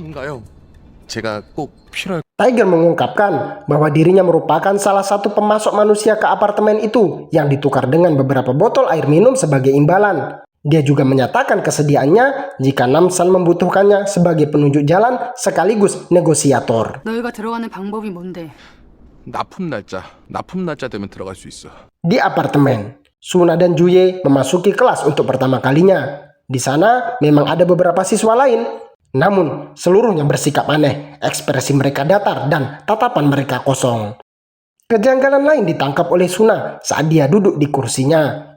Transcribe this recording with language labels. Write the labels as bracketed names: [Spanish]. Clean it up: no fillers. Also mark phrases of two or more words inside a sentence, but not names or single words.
[Indonesian] Tiger mengungkapkan bahwa dirinya merupakan salah satu pemasok manusia ke apartemen itu yang ditukar dengan beberapa botol air minum sebagai imbalan. Dia juga menyatakan kesediaannya jika Namsan membutuhkannya sebagai penunjuk jalan sekaligus negosiator. [Korean] 너희가 들어가는 방법이 뭔데? 납품 날짜 되면 들어갈 수 있어. [Indonesian] Di apartemen, Suna dan Juye memasuki kelas untuk pertama kalinya. Di sana memang ada beberapa siswa lain, namun seluruhnya bersikap aneh, ekspresi mereka datar dan tatapan mereka kosong. Kejanggalan lain ditangkap oleh Suna saat dia duduk di kursinya.